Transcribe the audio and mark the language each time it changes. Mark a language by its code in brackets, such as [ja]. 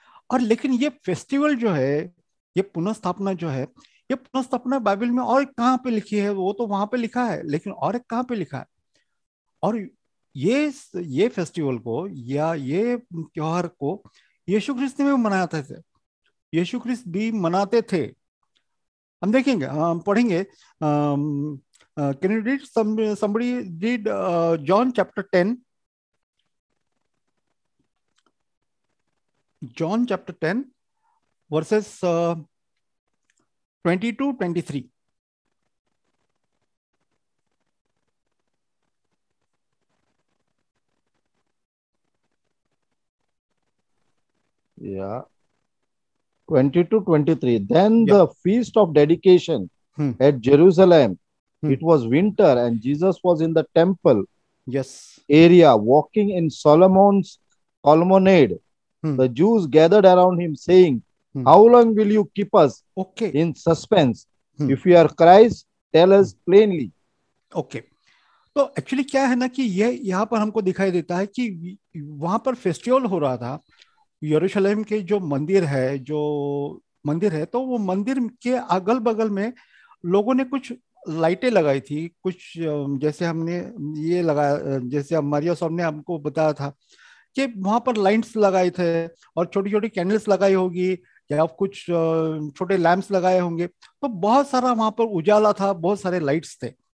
[hi] और लेकिन ये फेस्टिवल जो है, ये पुनर्स्थापना जो है, ये पुनर्स्थापना बाइबल में और कहाँ पे लिखी है? वो तो वहां पे लिखा है, लेकिन और एक कहाँ पे लिखा है? और ये फेस्टिवल को या ये त्योहार को यीशु ख्रिस्त ने भी मनाया था, यीशु ख्रिस्त भी मनाते थे। हम देखेंगे, हम पढ़ेंगे। [en] Can you read somebody read John chapter 10, John chapter 10 verses 20-23. Yeah. 20-23. Then Yeah. the feast of dedication at Jerusalem. It was winter and Jesus was in the temple Yes. area walking in Solomon's colonnade. The Jews gathered around him saying, how long will you keep us in suspense? If you are Christ, tell us plainly. Okay. [hi] तो actually क्या है ना कि ये यहाँ पर हमको दिखाई देता है कि वहां पर फेस्टिवल हो रहा था। यरूशलेम के जो मंदिर है, तो वो मंदिर के अगल बगल में लोगों ने कुछ लाइटें लगाई थी कुछ, जैसे हमने ये लगाया, जैसे मारिया साहब ने हमको बताया था कि वहां पर लाइट्स लगाए थे और छोटी छोटी कैंडल्स लगाई होगी या कुछ छोटे लैंप्स लगाए होंगे, तो बहुत सारा वहां पर उजाला था, बहुत सारे लाइट्स थे।